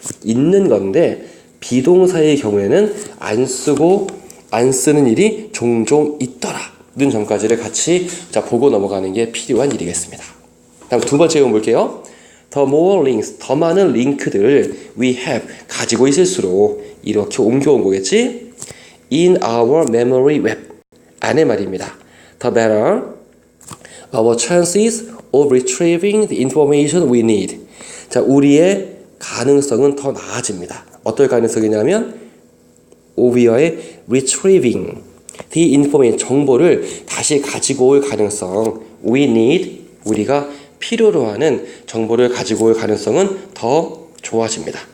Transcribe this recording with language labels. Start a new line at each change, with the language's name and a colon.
Korean: 있는 건데 비동사의 경우에는 안 쓰고 안 쓰는 일이 종종 있더라. 는 점까지를 같이 보고 넘어가는 게 필요한 일이겠습니다. 다음 두 번째 예문 볼게요.
English: The more links,
Korean: 더 많은 링크들을
English: we have,
Korean: 가지고 있을수록 이렇게 옮겨온 거겠지?
English: In our memory web
Korean: 안에 말입니다.
English: The better our chances of retrieving the information we need.
Korean: 자, 우리의 가능성은 더 나아집니다. 어떨 가능성이냐면 오비어의
English: retrieving the information,
Korean: 정보를 다시 가지고 올 가능성,
English: we need,
Korean: 우리가 필요로 하는 정보를 가지고 올 가능성은 더 좋아집니다.